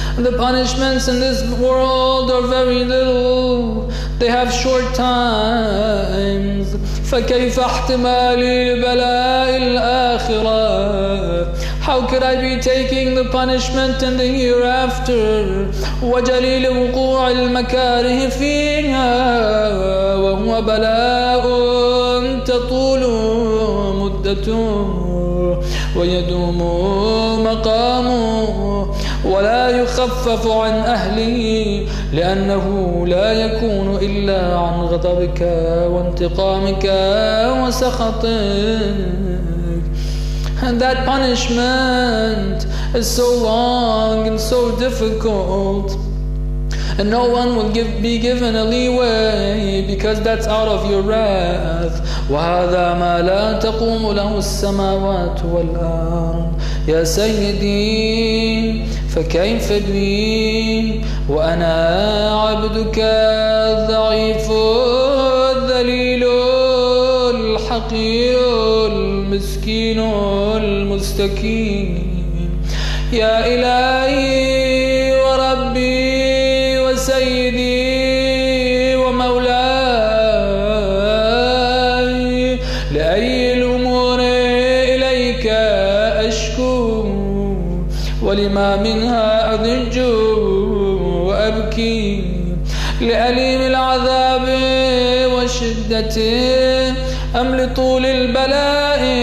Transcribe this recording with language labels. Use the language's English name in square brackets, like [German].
[English] And the punishments in this world are very little. They have short times. [Arabic] فكيف احتمالي البلاء الآخرة؟ [English] How could I be taking the punishment in the hereafter? [Arabic] وجليل وقوع المكاره فيها وهو بلاء تطول مدته ويدوم مقامه ولا يخفف عن أهله لأنه لا يكون إلا عن غضبك وانتقامك وسخطك. [English] And that punishment is so long and so difficult, and no one will be given a leeway because that's out of your wrath. [Arabic] وهذا ما لا تقوم له السماوات والأرض يا سيدي فكيف بي وأنا عبدك الضعيف الذليل الحقير المسكين المستكين. يا إلهي وربي وسيدي ومولاي، لأي الأمور إليك أشكو ولما منها أضج وأبكي، لأليم العذاب وشدته أم لطول البلاء